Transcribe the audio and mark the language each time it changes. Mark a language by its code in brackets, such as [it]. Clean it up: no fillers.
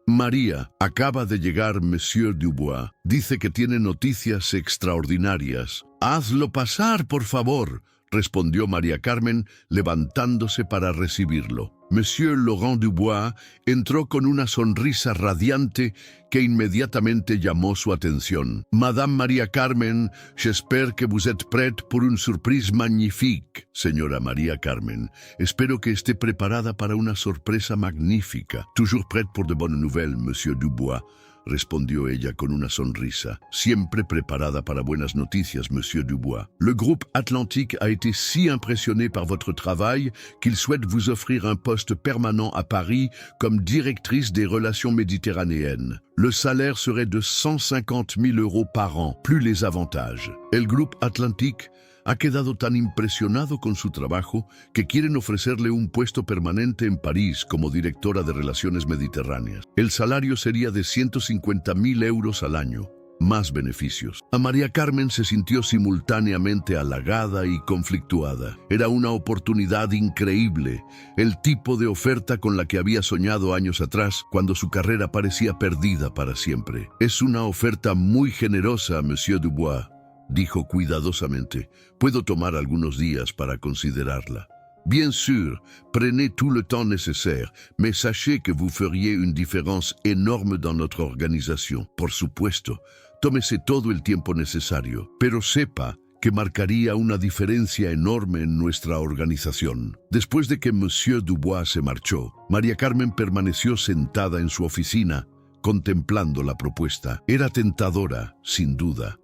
[es] María, acaba de llegar Monsieur Dubois. Dice que tiene noticias extraordinarias. Hazlo pasar, por favor, respondió María Carmen, levantándose para recibirlo. Monsieur Laurent Dubois entró con una sonrisa radiante que inmediatamente llamó su atención. [fr] Madame María Carmen, j'espère que vous êtes prête pour une surprise magnifique. [es] Señora María Carmen, espero que esté preparada para una sorpresa magnífica. [fr] Toujours prête pour de bonnes nouvelles, Monsieur Dubois, [es] respondió ella con una sonrisa. Siempre preparada para buenas noticias, Monsieur Dubois. [fr] Le groupe Atlantique a été si impressionné par votre travail qu'il souhaite vous offrir un poste permanent à Paris comme directrice des relations méditerranéennes. Le salaire serait de 150 000 euros par an, plus les avantages. [es] El groupe Atlantique ha quedado tan impresionado con su trabajo que quieren ofrecerle un puesto permanente en París como directora de Relaciones Mediterráneas. El salario sería de 150 000 euros al año, más beneficios. A María Carmen se sintió simultáneamente halagada y conflictuada. Era una oportunidad increíble, el tipo de oferta con la que había soñado años atrás cuando su carrera parecía perdida para siempre. Es una oferta muy generosa, Monsieur Dubois, dijo cuidadosamente. Puedo tomar algunos días para considerarla. [fr] Bien sûr, prenez tout le temps nécessaire, mais sachez que vous feriez une différence énorme dans notre organisation. [es] Por supuesto, tómese todo el tiempo necesario, pero sepa que marcaría una diferencia enorme en nuestra organización. Después de que Monsieur Dubois se marchó, María Carmen permaneció sentada en su oficina, contemplando la propuesta. Era tentadora, sin duda,